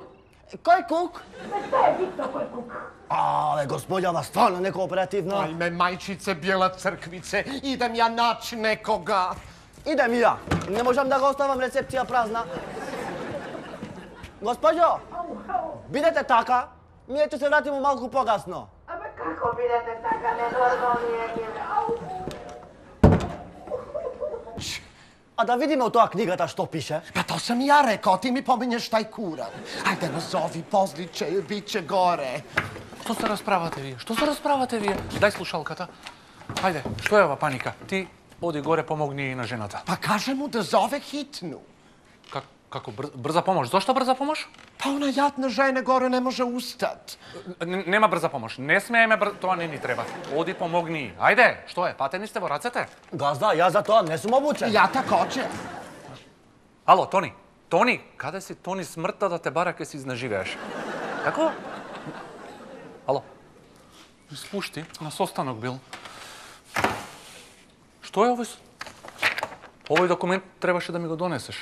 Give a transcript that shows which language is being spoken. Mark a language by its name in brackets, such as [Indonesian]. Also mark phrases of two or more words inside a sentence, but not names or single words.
[Macedonian] Кој кук? Ме што е битно кој кук? Бе, господја, ова стварно не кооперативно. [Croatian] Ajme, majčice bijela crkvice, idem ja naći nekoga. [Macedonian] Идем и ја. Не можам да го оставам рецепција празна. Господјо, Ау, ау. бидете така, ние ќе се вратиме малку погасно. Абе, како бидете така ненормални егиве? Ау. А да видиме од тоа книгата што пише. [Croatian] Pa to sam ja rekao, ti mi pominješ taj kuran. Ajde, nazovi, pozliće, bit će gore. [Macedonian] Што се расправате вие? Што се расправате вие? Дај слушалката. Ајде, што е ова паника? Ти оди горе, помогни и на жената. [Croatian] Pa kaže mu da zove hitnu. [Macedonian] Како брза помош? Зошто брза помош? [Croatian] Pa ona jadna žena gore ne može ustat. [Macedonian] Нема брза помош. Не смееме тоа не ни треба. Оди помогни. Ајде, што е? Патени сте во рацете? Газда, јас за тоа не сум обучен. [Croatian] Ja također. [Macedonian] Ало, Тони. Тони, каде си Тони смртта да те бара ке си изнаживееш? Како? Ало. Спушти, на состанок бил. Што е овој? Овој документ требаше да ми го донесеш.